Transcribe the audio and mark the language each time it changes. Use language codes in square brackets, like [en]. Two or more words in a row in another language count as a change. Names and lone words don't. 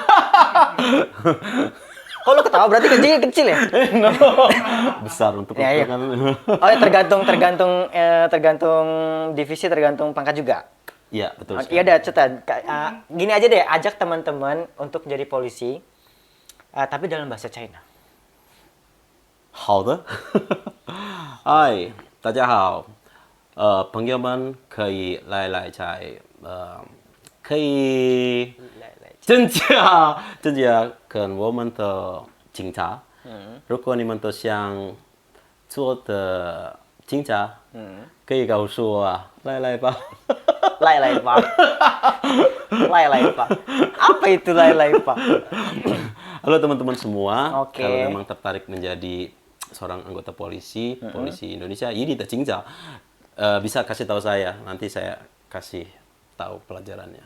[id] Kalau lu ketawa berarti gajinya kecil ya? Besar untuk Ya, iya. kan. Oh ya, tergantung divisi, tergantung pangkat juga. Iya, betul Iya sekali. ada cetan. Gini aja deh, ajak teman-teman untuk jadi polisi, tapi dalam bahasa China. [zh] 好的。嗨，大家好。朋友们可以来可以增加跟我们的警察。如果你们都想做的警察，可以告诉我啊，来吧。 Lai Pak. Lai Pak. [id] Apa itu Lai Pak? Halo teman-teman semua, Oke. kalau memang tertarik menjadi seorang anggota polisi, polisi Indonesia, ini Cinca, bisa kasih tahu saya, nanti saya kasih tahu pelajarannya.